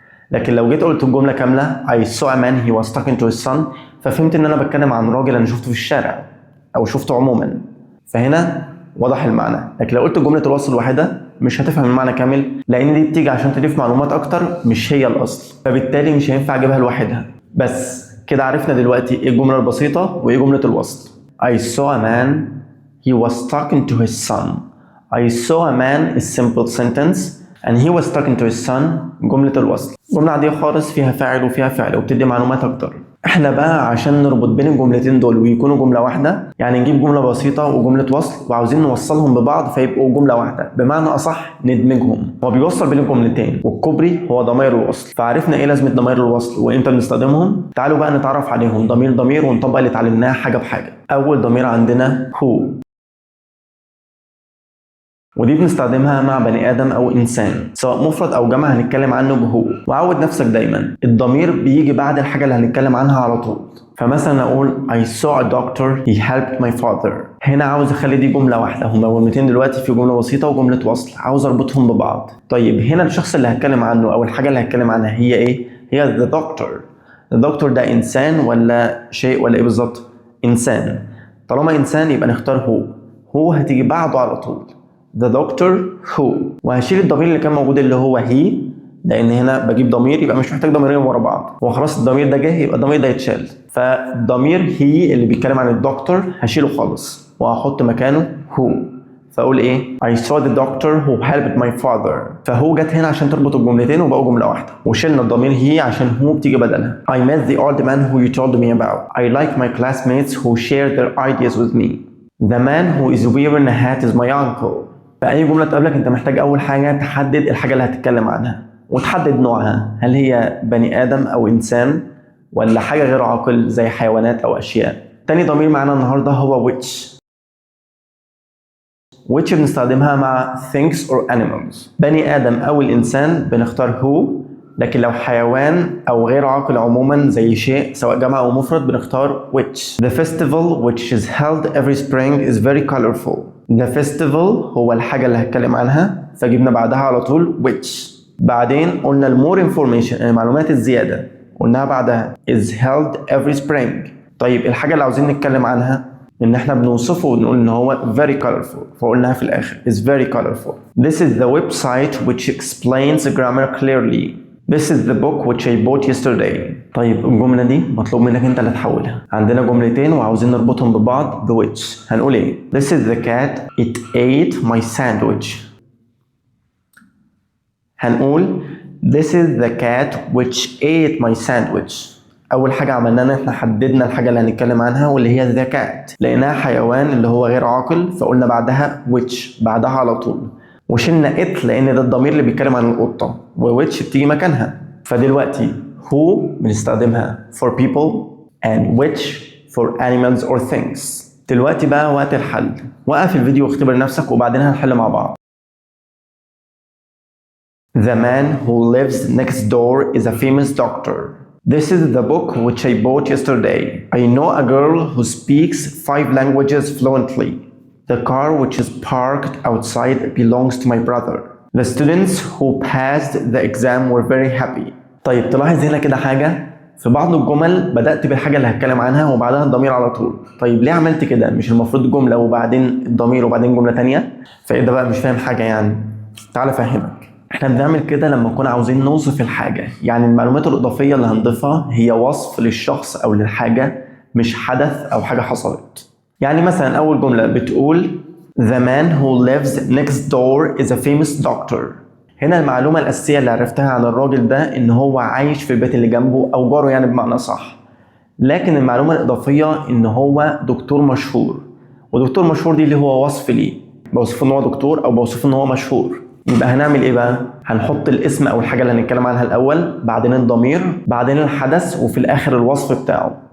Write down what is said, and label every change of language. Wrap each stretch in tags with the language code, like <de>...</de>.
<ar>لكن لو جيت قلت الجمله كامله</ar> <en>I saw a man he was talking to his son،</en> <ar>ففهمت ان انا بتكلم عن راجل انا شفته في الشارع او شفته عموما، فهنا وضح المعنى. لكن لو قلت جمله الوصل الواحده مش هتفهم المعنى كامل، لان دي بتيجي عشان تضيف معلومات اكتر مش هي الاصل، فبالتالي مش هينفع اجيبها لوحدها. بس كده عرفنا دلوقتي ايه الجمله البسيطه وايه جمله الوصل.</ar> <en>I saw a man he was talking to his son. I saw a man is simple sentence and he was talking to his son</en> <ar>جملة الوصل. جملة عادية خالص فيها فاعل وفيها فعل وبتدي معلومات أكتر. احنا بقى عشان نربط بين الجملتين دول ويكونوا جملة واحدة، يعني نجيب جملة بسيطة وجملة وصل وعاوزين نوصلهم ببعض فيبقوا جملة واحدة، بمعنى أصح ندمجهم. هو بيوصل بين الجملتين والكوبري هو ضمائر الوصل. فعرفنا ايه لازمة ضمائر الوصل وامتى بنستخدمهم. تعالوا بقى نتعرف عليهم ضمير ضمير ونطبق اللي اتعلمناه حاجة بحاجة. أول ضمير عندنا who، ودي بنستخدمها مع بني آدم أو إنسان سواء مفرد أو جمع هنتكلم عنه بهو. وعود نفسك دايما الضمير بيجي بعد الحاجة اللي هنتكلم عنها على طول. فمثلا أقول</ar> <en>I saw a doctor he helped my father.</en> <ar>هنا عاوز أخلي دي جملة واحدة، هما جملتين دلوقتي في جملة بسيطة وجملة وصل، عاوز أربطهم ببعض. طيب هنا الشخص اللي هتكلم عنه أو الحاجة اللي هتكلم عنها هي إيه؟ هي the doctor. الدكتور ده إنسان ولا شيء ولا إيه بالظبط؟ إنسان. طالما إنسان يبقى نختار هو هتيجي بعده على طول</ar> <en>The doctor who،</en> <ar>وهشيل الضمير اللي كان موجود اللي هو he، لان هنا بجيب ضمير يبقى مش محتاج ضميرين ورا بعض، وخلاص الضمير ده جه يبقى الضمير ده يتشال. فالضمير he اللي بيتكلم عن الدكتور هشيله خالص وهحط مكانه who. فاقول ايه</ar> <en>I saw the doctor who helped my father.</en> <ar>فهو جت هنا عشان تربط الجملتين وبقوا جمله واحده، وشلنا الضمير he عشان هو بتيجي بدلها.</ar> <en>I met the old man who you told me about. I like my classmates who share their ideas with me. The man who is wearing a hat is my uncle.</en> <ar>فأي جملة تقابلك أنت محتاج أول حاجة تحدد الحاجة اللي هتتكلم عنها وتحدد نوعها، هل هي بني آدم أو إنسان ولا حاجة غير عاقل زي حيوانات أو أشياء. تاني ضمير معانا النهاردة هو which.</ar> <en>which</en> <ar>بنستخدمها مع</ar> <en>things or animals.</en> <ar>بني آدم أو الإنسان بنختار who، لكن لو حيوان أو غير عاقل عموما زي شيء سواء جمع أو مفرد بنختار which.</ar> <en>The festival which is held every spring is very colorful.</en> <ar>The festival هو الحاجة اللي هتكلم عنها فجبنا بعدها على طول which. بعدين قلنا المور information المعلومات الزيادة قلناها بعدها</ar> <en>is held every spring.</en> <ar>طيب الحاجة اللي عاوزين نتكلم عنها ان احنا بنوصفه ونقول ان هو very colorful فقلناها في الاخر</ar> <en>is very colorful. This is the website which explains the grammar clearly. This is the book which I bought yesterday.</en> <ar>طيب الجملة دي مطلوب منك انت اللي تحولها. عندنا جملتين وعاوزين نربطهم ببعض ب which. هنقول ايه؟</ar> <en>This is the cat it ate my sandwich.</en> <ar>هنقول</ar> <en>This is the cat which ate my sandwich.</en> <ar>أول حاجة عملناها إن إحنا حددنا الحاجة اللي هنتكلم عنها واللي هي the cat. لقيناها حيوان اللي هو غير عاقل فقلنا بعدها which بعدها على طول. وشلنا it لأن ده الضمير اللي بيتكلم عن القطة و which بتيجي مكانها. فدلوقتي</ar> <en>who</en> <ar>بنستخدمها</ar> <en>for people and which for animals or things.</en> <ar>دلوقتي بقى وقت الحل. وقف الفيديو واختبر نفسك وبعدين هنحل مع بعض.</ar> <en>The man who lives next door is a famous doctor. This is the book which I bought yesterday. I know a girl who speaks 5 languages fluently. The car which is parked outside belongs to my brother. The students who passed the exam were very happy.</en> <ar>طيب تلاحظ هنا كده حاجة في بعض الجمل بدأت بالحاجة اللي هتكلم عنها وبعدها الضمير على طول. طيب ليه عملت كده؟ مش المفروض جملة وبعدين الضمير وبعدين جملة تانية؟ فإيه ده بقى مش فاهم حاجة يعني؟ تعال أفهمك. احنا بنعمل كده لما نكون عاوزين نوصف الحاجة، يعني المعلومات الإضافية اللي هنضيفها هي وصف للشخص أو للحاجة مش حدث أو حاجة حصلت. يعني مثلا أول جملة بتقول</ar> <en>The man who lives next door is a famous doctor.</en> <ar>هنا المعلومة الأساسية اللي عرفتها عن الراجل ده إن هو عايش في البيت اللي جنبه أو جاره يعني بمعنى صح. لكن المعلومة الإضافية إن هو دكتور مشهور، ودكتور مشهور دي اللي هو وصف ليه، بوصفه إن هو دكتور أو بوصفه إن هو مشهور. يبقى هنعمل ايه بقى؟ هنحط الاسم او الحاجه اللي هنتكلم عنها الاول، بعدين الضمير، بعدين الحدث، وفي الاخر الوصف بتاعه.</ar>